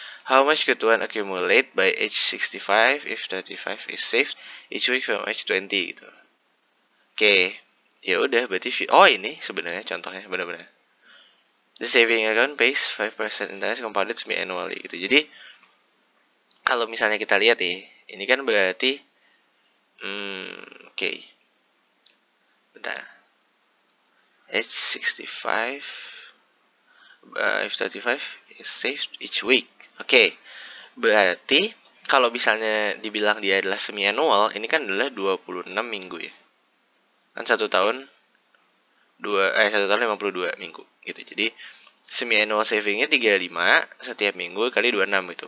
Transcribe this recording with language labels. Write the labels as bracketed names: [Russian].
[English] How much could one accumulate by age 65 if 35 is saved each week from age 20 gitu. [Indonesian] Oke, ya udah berarti ini sebenarnya contohnya benar-benar. [English] The saving account pays 5% interest compounded semi-annually gitu. [Indonesian] Jadi kalau misalnya kita lihat ya, ini kan berarti oke. Bentar. [English] Age 65 if 35 is saved each week. [Indonesian] Oke. Berarti kalau misalnya dibilang dia adalah semi-annual, ini kan adalah 26 minggu ya. Kan 1 tahun 1 tahun 52 minggu gitu. Jadi semi-annual savingnya 35 setiap minggu kali 26 gitu.